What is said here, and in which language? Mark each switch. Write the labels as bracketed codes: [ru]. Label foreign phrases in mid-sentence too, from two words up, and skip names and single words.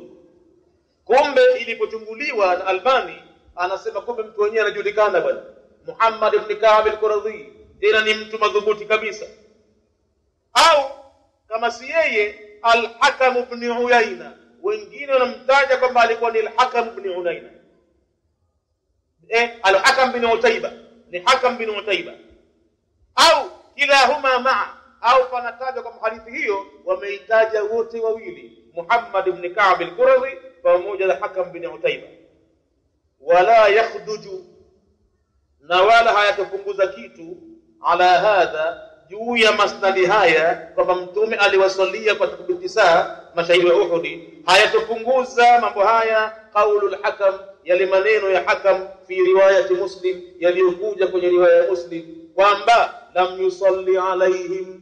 [sw] Kumbe ilipochunguliwa na Albani, anasema kumbe mtu mwenyewe anajulikana bwana, Muhammad ibn Ka'b al-Quradhi tena ni mtu madhubuti kabisa. Au kama si yeye, al-Hakam ibn Uyayna, wengine wanamtaja kwamba alikuwa ni al-Hakam ibn Uyayna. Al-Hakam bin Utayba ni Hakam bin Utayba, au [ar] كلاهما معا, [sw] au panataja kwa hadithi hiyo wameitaja wote wawili, Muhammad ibn Ka'b al-Qurazi pamoja na Hakam bin Utayba. [ar] ولا يخدش, [sw] na wala hayatopunguza kitu, [ar] على هذا, [sw] juu ya masnadi haya kwamba mtume aliwasalia kwa takbitisa mashahidi wa Uhud, hayatopunguza mambo haya [ar] قول الحكم, [sw] yale maneno ya Hakam [ar] في رواية مسلم, [sw] yaliyokuja kwenye riwaya ya Muslim kwamba [ar] لم يصل عليهم.